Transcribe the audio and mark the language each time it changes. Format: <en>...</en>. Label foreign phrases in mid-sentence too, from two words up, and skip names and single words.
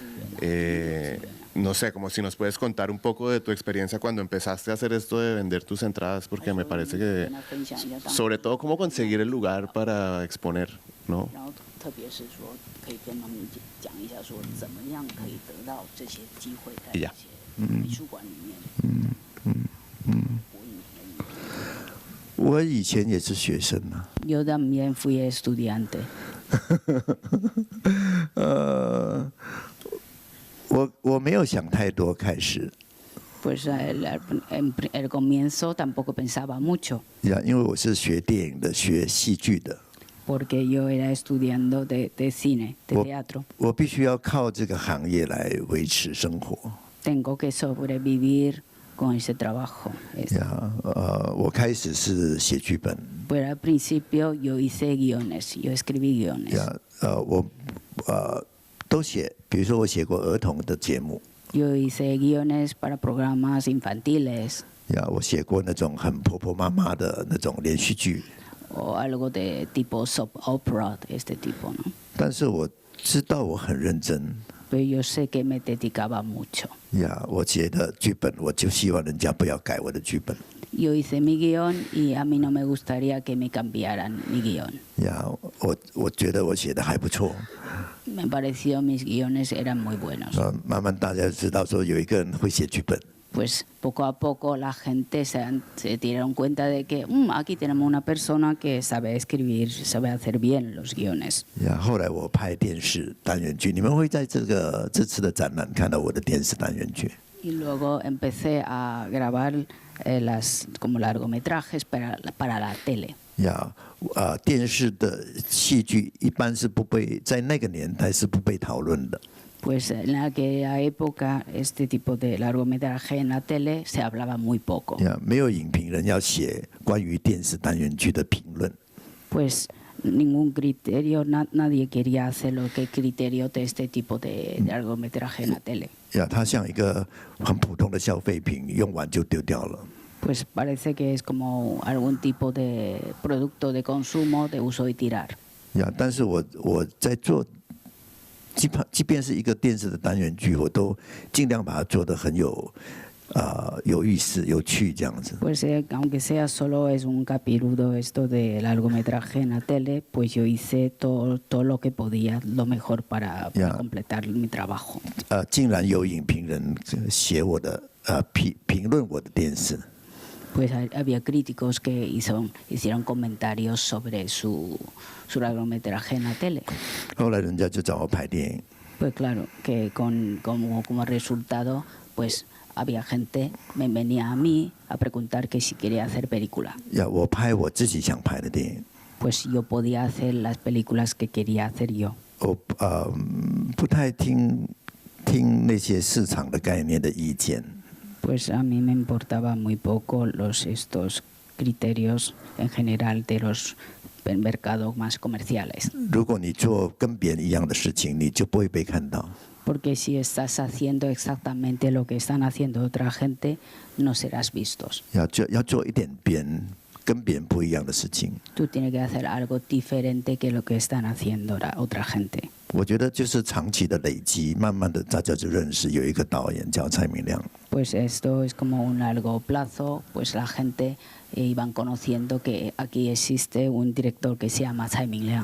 <es>No sé, como si nos puedes contar un poco de tu experiencia cuando empezaste a hacer esto de vender tus entradas, porque me parece que, sobre todo, cómo conseguir el lugar para exponer, ¿no? Y ya.</es> <zh>我我以前也是学生啊。</zh> <es>Yo también fui estudiante.</es> <zh>我没有想太多开始。</zh> <es>Pues el comienzo tampoco pensaba mucho.</es> <zh>因为我是学电影的，学戏剧的。</zh> <es>Porque yo era estudiando de cine, de teatro.</es> <zh>我必须要靠这个行业来维持生活。</zh> <es>Tengo que sobrevivir con ese trabajo.</es> <zh>我开始是写剧本。</zh> <es>Pero al principio yo hice guiones, yo escribí guiones.</es> <zh>我都写，比如说我写过儿童的节目。</zh> <es>Yo hice guiones para programas infantiles.</es> <zh>我写过那种很婆婆妈妈的那种连续剧。</zh> <es>O algo de tipo</es> <en>soap opera</en> <es>de este tipo, ¿no?</es> <zh>但是我知道我很认真。</zh> <es>Pero yo sé que me dedicaba mucho.</es> <zh>我写的剧本，我就希望人家不要改我的剧本。</zh> <es>Yo hice mi guión y a mí no me gustaría que me cambiaran mi guión.</es> <zh>我觉得我写的还不错。</zh> <es>Me pareció mis guiones eran muy buenos.</es> <zh>慢慢大家知道说有一个人会写剧本。</zh> <es>Pues poco a poco la gente se dieron cuenta de que aquí tenemos una persona que sabe escribir, sabe hacer bien los guiones.</es> <zh>后来我拍电视单元剧，你们会在这次的展览看到我的电视单元剧。</zh> <es>Y luego empecé a grabar como largometrajes para la tele.</es> <zh>电视的戏剧一般是不被在那个年代是不被讨论的。</zh> <es>Pues en aquella época este tipo de largometraje en la tele se hablaba muy poco.</es> <zh>没有影评人要写关于电视单元剧的评论。</zh> <es>Pues ningún criterio, nadie quería hacer lo que criterio de este tipo de largometraje en la tele.</es> <zh>它像一个很普通的消费品，用完就丢掉了。</zh> <es>Pues parece que es como algún tipo de producto de consumo de uso y tirar.</es> <zh>但是我在做。即便是一个电视的单元剧，我都尽量把它做得很有意思、有趣这样子。</zh> <es>Pues aunque sea solo es un capítulo esto de largometraje en la tele, pues yo hice todo lo que podía, lo mejor para completar mi trabajo.</es> <zh>竟然有影评人写我的评论我的电视。</zh> <es>Pues había críticos que hicieron comentarios sobre su largometraje en la tele.</es> <zh>后来人家就找我拍电影。</zh> <es>Pues claro, que como resultado, pues había gente me venía a mí a preguntar que si quería hacer película.</es> <zh>我拍我自己想拍的电影。</zh> <es>Pues yo podía hacer las películas que quería hacer yo.</es> <zh>我不太听那些市场的概念的意见。</zh> <es>Pues a mí me importaba muy poco estos criterios en general de los mercados más comerciales.</es> <zh>如果你做跟别人一样的事情，你就不会被看到。</zh> <es>Porque si estás haciendo exactamente lo que están haciendo otra gente, no serás vistos.</es> <zh>要做一点跟别人不一样的事情。</zh> <es>Tú tienes que hacer algo diferente que lo que están haciendo otra gente.</es> <zh>我觉得就是长期的累积，慢慢的大家就认识有一个导演叫蔡明亮。</zh> <es>Pues esto es como un largo plazo, pues la gente iban conociendo que aquí existe un director que se llama Tsai Ming-liang.</es>